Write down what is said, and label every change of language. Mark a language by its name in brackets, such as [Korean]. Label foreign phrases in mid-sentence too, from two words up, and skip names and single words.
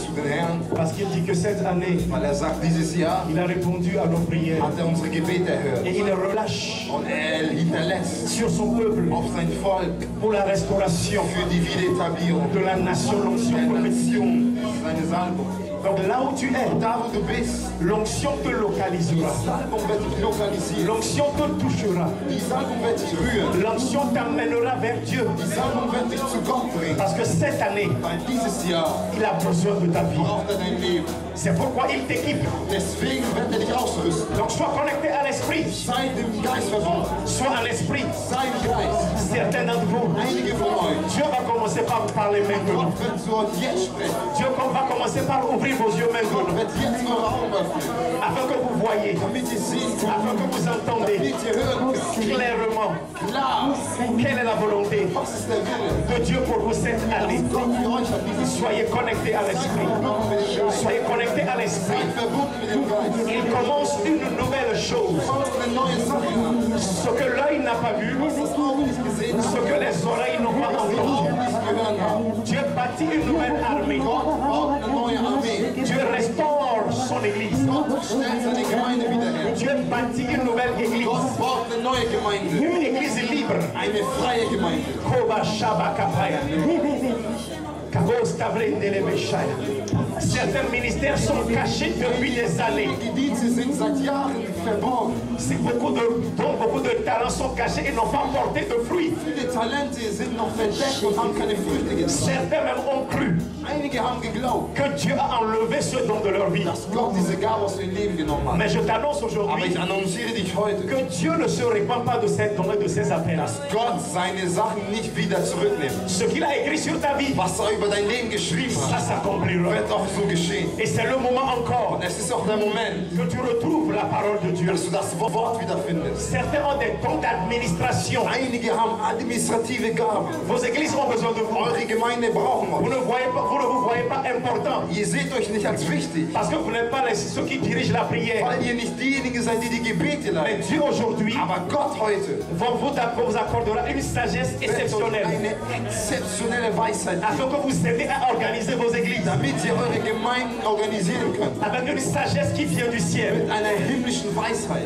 [German] unseren Herrn, [French] Parce qu'il dit que cette année, [German] weil sagt, dieses Jahr [French] il a répondu à nos prières. [German] hat unsere Gebete erhört. [French] Et il relâche [German] Und hinterlässt [French] sur son peuple [German] auf sein Volk [French] pour la restauration [German] für die Wiederetablierung [French] de la nation, l'onction [German] der [French] prophétique. [German] Nation, seine Salbung. [French] Donc là où tu es, [German] Da wo du bist, [French] l'onction te localisera. [German] die Salbung wird dich lokalisieren. [French] L'onction te touchera. [German] Die Salbung wird dich rühren. [French] L'onction t'amènera vers Dieu. [German] Die Salbung wird dich zu Gott bringen. [French] Parce que cette année, [German] Weil dieses Jahr [French] il a besoin de ta vie. [German] braucht dein Leben. [French] C'est pourquoi il t'équipe. [German] Deswegen wird dich ausrüsten. [French] Donc sois connecté à l'esprit. [German] Sei dem Geist verbunden. [French] Sois en esprit. [German] Sei im Geist. [French] Certains d'entre vous, [German] Einige von euch. [French] Dieu va commencer par vous parler maintenant. [German] Gott wird zu euch jetzt sprechen. [French] Dieu va commencer par ouvrir vos yeux [German] Gott [French] maintenant. [German] wird jetzt eure Augen öffnen. [French] Afin que vous voyez, [German] Damit ihr sehen könnt. [French] afin que vous entendez [German] Damit ihr hören könnt. [French] clairement [German] Klar. [French] quelle est la volonté [German] Was ist der Wille? [French] de Dieu pour vous cette année. [German] Gott für euch hat dieses Jahr. [French] Soyez connectés à l'esprit. [German] Verbunden mit dem Geist. [French] Soyez connectés à l'esprit. [German] Seid verbunden mit dem Geist. [French] Il commence une nouvelle chose. [German] Fangt eine neue Sache an. [French] Ce que l'œil n'a pas vu, [German] Was das Auge nicht gesehen [French] ce [German] hat. [French] que les oreilles n'ont pas [German] Was die [French] entendu. [German] Augen nicht gehört haben. [French] Dieu bâtit une nouvelle armée. [German] Gott baut eine neue Armee. [French] Dieu restaure son église. [German] Gott stellt seine Gemeinde wieder her. [French] Dieu bâtit une nouvelle église. [German] Gott baut eine neue Gemeinde. [French] Une église libre. [German] Eine freie Gemeinde. Koba Shaba Kapaya. Kabos Tavrendele Meshaya. [French] Certains ministères sont cachés depuis des années. [German] Die Dienste sind seit Jahren verborgen. [French] Beaucoup de talents sont cachés et n'ont pas porté de fruits. [German] Viele Talente sind noch verdeckt und haben keine Früchte getragen. [French] Certains même ont cru [German] Einige haben geglaubt, [French] que Dieu a enlevé ce don de leur vie. [German] dass Gott diese Gabe aus ihrem Leben genommen hat. [French] Mais je t'annonce [German] Aber [French] aujourd'hui [German] ich annonciere dich heute, [French] que Dieu ne se répand pas de ces dons et de ces appels. [German] Gott seine Sachen nicht wieder zurücknimmt. [French] Ce qu'il a écrit sur ta vie, [German] Was er über dein Leben geschrieben [French] ça [German] hat, [French] s'accomplira. [German] wird auch so geschehen. [French] Et c'est le moment encore [German] Und es ist auch der Moment, [French] que tu retrouves la parole de Dieu. [German] dass du das Wort wiederfindest. [French] Certains ont des dons d'administration. [German] Einige haben administrative Gaben. [French] Vos églises ont besoin de vous. [German] Eure Gemeinde brauchen [French] Vous [German] euch. [French] ne vous voyez pas important. [German] Ihr seht euch nicht als wichtig, [French] Parce que vous n'êtes pas ceux qui dirigent la prière. [German] weil ihr nicht diejenigen seid, die die Gebete [French] Mais [German] leiten. [French] Dieu aujourd'hui [German] Aber Gott heute [French] vous accordera une sagesse [German] wird euch [French] exceptionnelle. [German] eine exzeptionelle Weisheit geben, [French] Afin que vous aidez à organiser vos églises. [German] damit ihr eure Gemeinden organisieren könnt. [French] Avec une sagesse qui vient du ciel. [German] Mit einer himmlischen Weisheit.